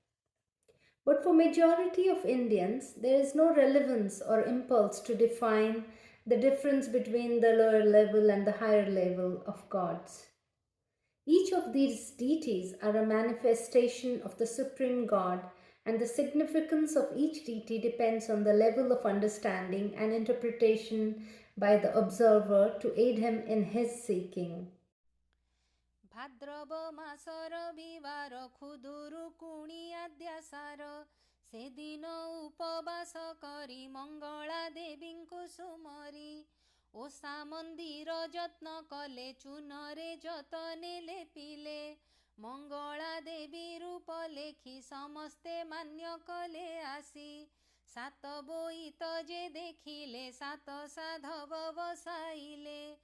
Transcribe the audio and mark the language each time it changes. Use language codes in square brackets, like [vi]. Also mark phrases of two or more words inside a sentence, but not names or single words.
[en] But for majority of Indians, there is no relevance or impulse to define the difference between the lower level and the higher level of gods. Each of these deities are a manifestation of the supreme God, and the significance of each deity depends on the level of understanding and interpretation by the observer to aid him in his seeking. [or] ଭାଦ୍ରବ ମାସ ରବିବାର ଖୁଦୁରୁକୁଣି ଆଦ୍ୟାସାର ସେଦିନ ଉପବାସ କରି ମଙ୍ଗଳା ଦେବୀଙ୍କୁ ସୁମରି ଓଷା ମନ୍ଦିର ଯତ୍ନ କଲେ ଚୂନରେ ଯତନେ ଲେପିଲେ ମଙ୍ଗଳା ଦେବୀ ରୂପ ଲେଖି ସମସ୍ତେ ମାନ୍ୟ କଲେ ଆସି ସାତ ବୋଇତ ଯେ ଦେଖିଲେ ସାତ ସାଧବ ବସାଇଲେ